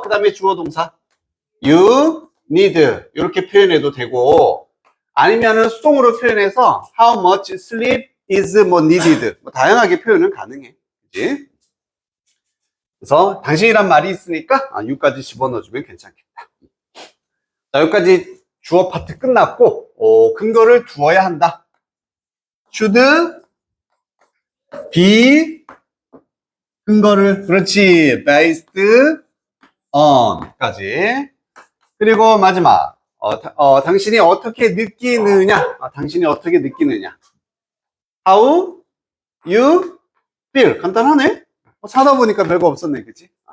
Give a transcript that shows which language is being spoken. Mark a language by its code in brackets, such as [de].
[ko] 그 다음에 주어 동사 you need 이렇게 표현해도 되고, 아니면은 수동으로 표현해서 [en] how much sleep is more needed. [ko] 뭐 다양하게 표현은 가능해. 그치? 그래서 당신이란 말이 있으니까 you까지 집어넣어주면 괜찮겠다. 자, 여기까지 주어 파트 끝났고, 근거를 두어야 한다. should be 근거를, 그렇지, based on 까지. 그리고 마지막 당신이 어떻게 느끼느냐. 당신이 어떻게 느끼느냐. [en] How you feel. [ko] 간단하네. 사다 보니까 별거 없었네, 그치?